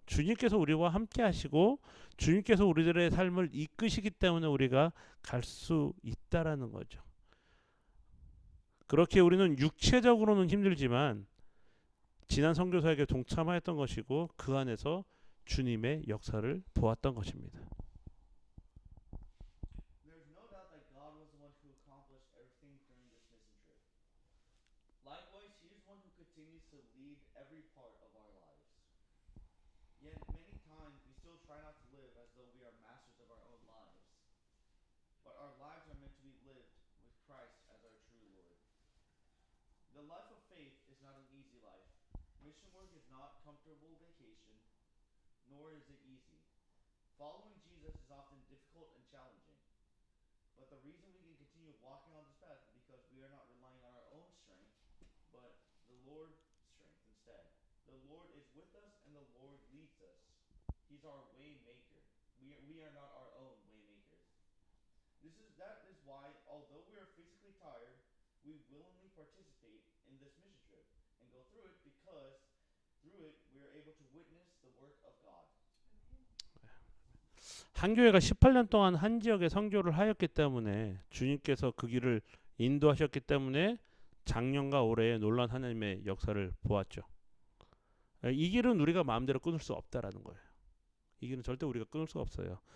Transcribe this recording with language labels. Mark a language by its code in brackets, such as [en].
[ko] 주님께서 우리와 함께 하시고 주님께서 우리들의 삶을 이끄시기 때문에 우리가 갈 수 있다라는 거죠. 그렇게 우리는 육체적으로는 힘들지만 지난 선교사에게 동참하였던 것이고 그 안에서 주님의 역사를 보았던 것입니다. [en] There's no doubt that God was the one who accomplished everything during this mission trip. Likewise, he is one who continues to lead every part of our lives. Yet many times we still try not to live as though we are masters of our own lives. But our lives are meant to be lived with Christ as our true Lord. The life of faith is not an easy life. Mission work is not comfortable vacation, nor is it easy. Following Jesus is often difficult and challenging. But the reason we can continue walking on this path is because we are not relying on our own strength, but the Lord's strength instead. The Lord is with us and the Lord leads us. He's our way maker. We are not our own way makers. That is why, although we are physically tired, we willingly participate in this mission trip and go through it because through it we are able to witness the work of God. [ko] 한 교회가 18년 동안 한 지역에 선교를 하였기 때문에 주님께서 그 길을 인도하셨기 때문에 작년과 올해의 놀라운 하나님의 역사를 보았죠. 이 길은 우리가 마음대로 끊을 수 없다라는 거예요. 이 길은 절대 우리가 끊을 수가 없어요.